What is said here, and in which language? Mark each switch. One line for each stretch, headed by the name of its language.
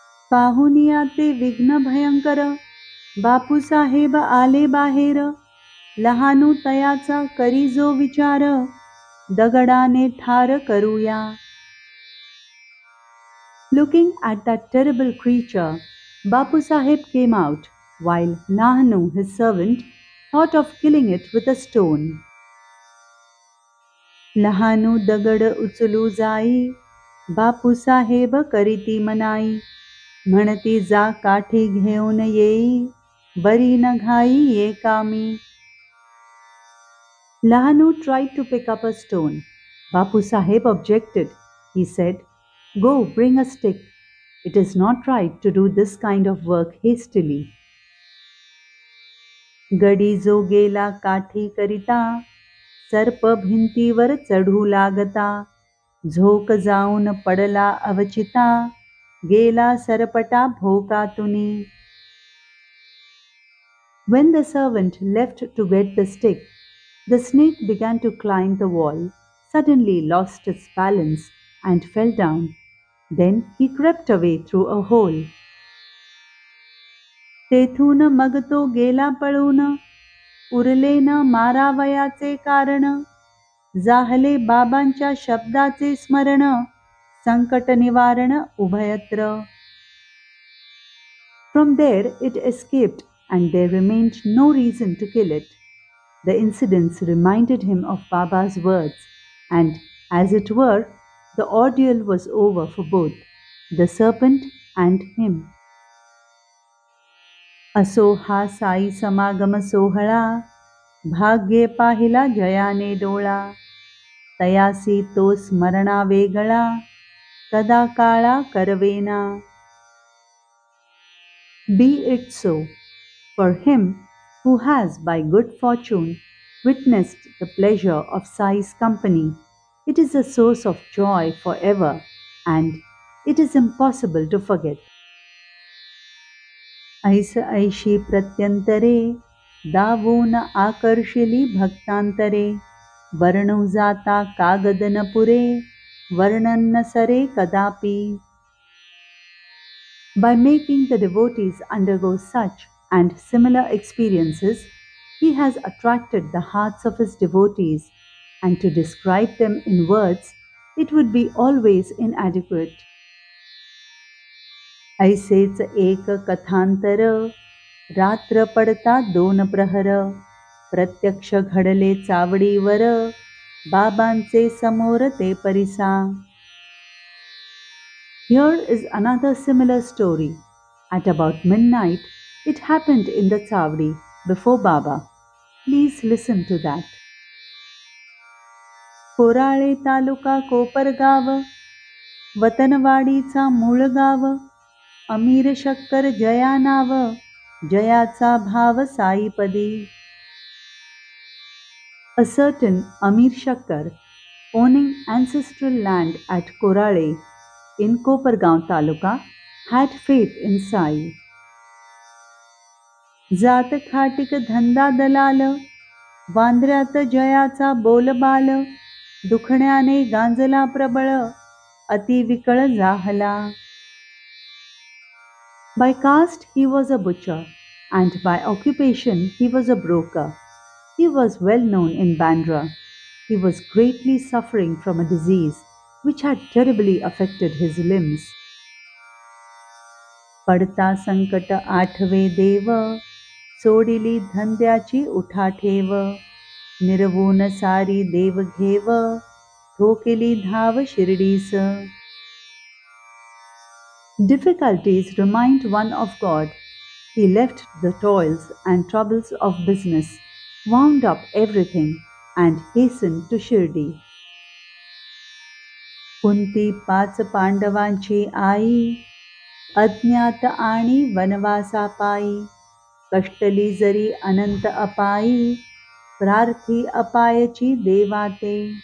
Marathi: पाहुनिया ते विघ्न भयंकर, बापूसाहेब आले बाहेर, लहानू तयाचा करी जो विचार, दगडाने ठार करूया.
English: Looking at that terrible creature, Bapu Sahib came out, while Nahanu, his servant, thought of killing it with a stone.
Marathi: Lahanu दगड उचलू जाई, बापू साहेब करीती मनाई, म्हणती जा काठी घेऊन येई, बरी न घाई ये कामी.
English: Lahanu tried to pick up a stone. Bapu Sahib objected. He said, "Go, bring a stick. It is not right to do this kind of work hastily."
Marathi: गडी जो गेला काठी करिता, सर्प भिंतीवर चढू लागता, झोक जाऊन पडला अवचिता, गेला सरपटा भोकातुनी.
English: When the servant left to get the stick, the snake began to climb the wall, suddenly lost its balance and fell down. Then he crept away through a hole.
Marathi: तेथून मग तो गेला पळून, उरले न मारावयाचे कारण, जाहले बाबांच्या शब्दाचे स्मरण, संकट निवारण उभयत्र.
English: From there it escaped and there remained no reason to kill it. The incidents reminded him of Baba's words, and, as it were, the ordeal was over for both, the serpent and him.
Marathi: असो हा साई समागम सोहळा, भाग्ये पाहिला जयाने डोळा, तयासी तो स्मरणा वेगळा, कदा काळा करवेना.
English: Be it so, for him who has by good fortune witnessed the pleasure of Sai's company, it is a source of joy forever, and it is impossible to forget.
Marathi: ऐस ऐशी प्रत्यंतरे, दावून आकर्षिली भक्तांतरे, वर्णू जाता कागद न पुरे, वर्णन न सरे कदापि.
English: By making the devotees undergo such and similar experiences, he has attracted the hearts of his devotees, and to describe them in words, it would be always inadequate.
Marathi: ऐसेच एक कथांतर, रात्र पडता दोन प्रहर, प्रत्यक्ष घडले चावडीवर, बाबांचे समोर ते परिसा.
English: Here is another similar story. At about midnight, it happened in the Chavdi before Baba. Please listen to that.
Marathi: Korale तालुका कोपरगाव, वतनवाडीचा मूळ गाव, अमीर शक्कर जया नाव, जयाचा भाव साईपदी.
English: A certain Amir Shakkar, owning ancestral land at Korale in Kopargaon Taluka, had faith in Sai.
Marathi: जात खाटिक धंदा दलाल, वांद्र्यात जयाचा बोलबाल, दुखण्याने गांजला प्रबळ, अति विकळ जाहला.
English: By caste he was a butcher, and by occupation he was a broker. He was well known in Bandra. He was greatly suffering from a disease which had terribly affected his limbs.
Marathi: पडता संकट आठवे देव, सोडिली धंद्याची उठाठेव, निर्वून सारी देव घेव, ठोकेली धाव शिर्डीस.
English: Difficulties remind one of God. He left the toils and troubles of business, wound up everything, and hastened to Shirdi.
Marathi: Kunti पाच पांडवांची आई, अज्ञात आणि वनवासा पायी, कष्टली जरी अनंत अपायी, प्रार्थी अपायची देवाते.